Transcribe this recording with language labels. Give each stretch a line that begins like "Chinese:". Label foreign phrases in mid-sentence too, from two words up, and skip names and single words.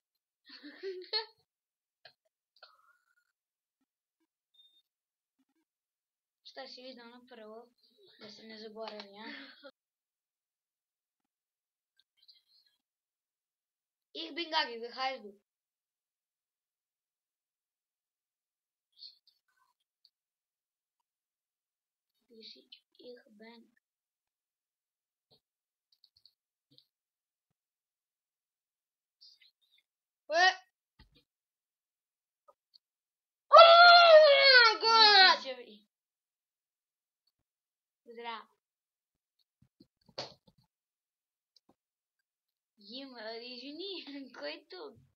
Bosnian: Šta si vidio ono prvo? Da se ne zaboravi, ja?
German: Ich bin Gagi, wie heißt du? Ich bin...
English: Oh my god!
Bosnian: Zdravo.
Bulgarian: Извини, кой е тук?